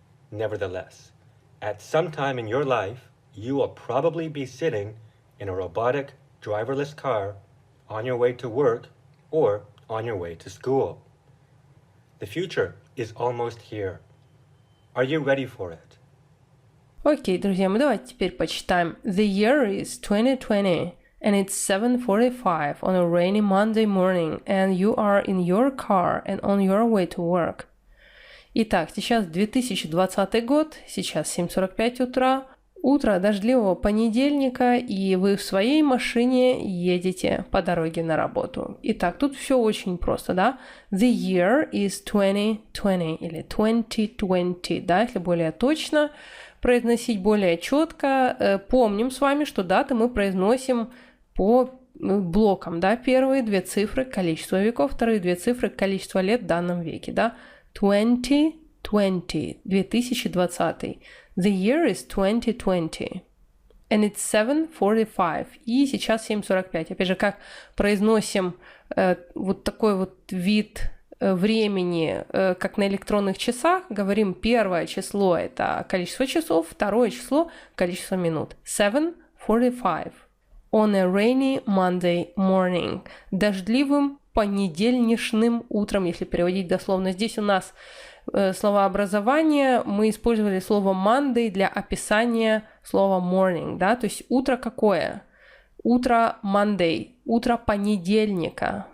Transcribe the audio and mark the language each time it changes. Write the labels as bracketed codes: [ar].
[en] Nevertheless, at some time in your life, you will probably be sitting in a robotic, driverless car on your way to work or on your way to school. The future is almost here. Are you ready for it? [ru] Окей, друзья, мы давайте теперь почитаем. [en] The year is 2020, and it's 7:45 on a rainy Monday morning, and you are in your car and on your way to work. [ru] Итак, сейчас 2020 год, сейчас 7:45 утра, утро дождливого понедельника, и вы в своей машине едете по дороге на работу. Итак, тут все очень просто, да? [en] The year is 2020 [ru] или 2020, да, если более точно произносить, более четко. Помним с вами, что даты мы произносим по блокам, да? Первые две цифры — количество веков, вторые две цифры — количество лет в данном веке, да? 2020, 2020. [en] The year is 2020. And it's 7:45. [ru] И сейчас 7:45. Опять же, как произносим вот такой вот вид времени, как на электронных часах, говорим, первое число — это количество часов, второе число — количество минут. 7:45. [en] On a rainy Monday morning. [ru] Дождливым понедельничным утром, если переводить дословно. Здесь у нас словообразования мы использовали слово Monday для описания слова morning, да, то есть утро какое? Утро Monday, утро понедельника.